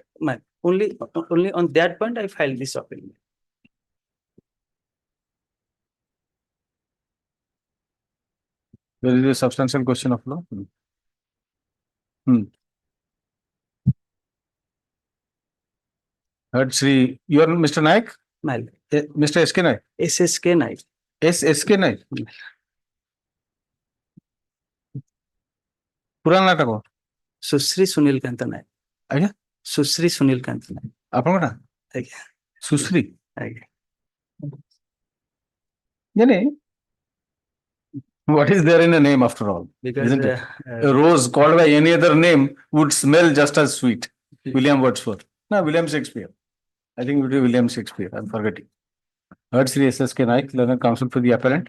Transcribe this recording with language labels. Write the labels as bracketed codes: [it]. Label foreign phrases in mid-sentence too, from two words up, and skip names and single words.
[en] Only on that point I filed this appeal. There is a substantial question of law. Heard Sri, you are Mr. Naik? Mr. SK Naik? SSK Naik. SSK Naik? [or] ପୁରା ନାଁଟା କଣ? ସୁଶ୍ରୀ ସୁନୀଲ କାନ୍ତ ନାୟକ। ଆଜ୍ଞା? ସୁଶ୍ରୀ ସୁନୀଲ କାନ୍ତ ନାୟକ। ଆପଣଙ୍କ ନାଁ? ଆଜ୍ଞା। ସୁଶ୍ରୀ? ଆଜ୍ଞା। [en] What is there in a name after all? Because, isn't it? A rose called by any other name would smell just as sweet. William Wordsworth. No, William Shakespeare. I think it would be William Shakespeare. I'm forgetting. Heard Sri SSK Naik, learned counsel for the appellant.